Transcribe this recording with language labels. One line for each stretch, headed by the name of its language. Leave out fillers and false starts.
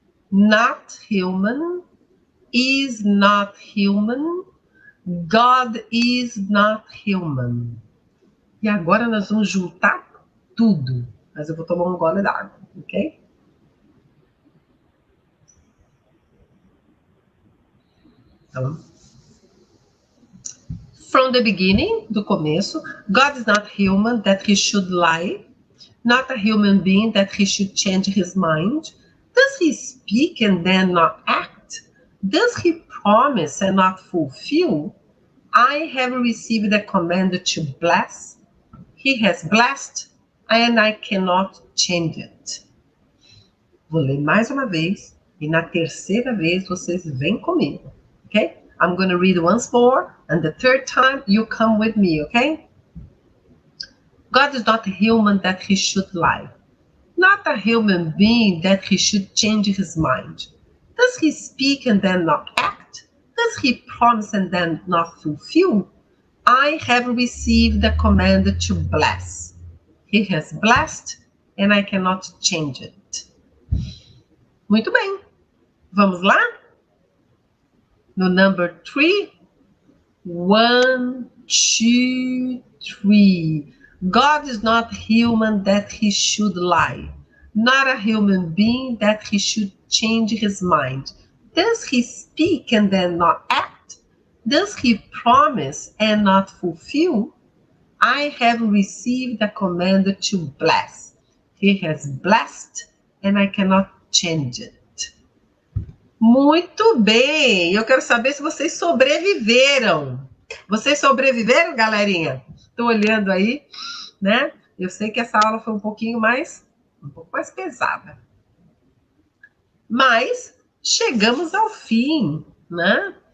English: Not human. Is not human. God is not human.
Portuguese: E agora nós vamos juntar tudo. Mas eu vou tomar um gole d'água, ok? Então,
English: from the beginning,
Portuguese: do começo,
English: God is not human that he should lie, not a human being that he should change his mind. Does he speak and then not act? Does he promise and not fulfill? I have received a command to bless. He has blessed and I cannot change it.
Portuguese: Vou ler mais uma vez e na terceira vez vocês vêm comigo.
English: Okay? I'm going to read once more, and the third time you come with me, okay? God is not a human that he should lie, not a human being that he should change his mind. Does he speak and then not act? Does he promise and then not fulfill? I have received the command to bless. He has blessed, and I cannot change it.
Portuguese: Muito bem. Vamos lá?
English: No number 3. 1, 2, 3. God is not human that he should lie, not a human being that he should change his mind. Does he speak and then not act? Does he promise and not fulfill? I have received a command to bless. He has blessed and I cannot change it.
Portuguese: Muito bem! Eu quero saber se vocês sobreviveram. Vocês sobreviveram, galerinha? Estou olhando aí, né? Eu sei que essa aula foi um pouco mais pesada. Mas chegamos ao fim, né?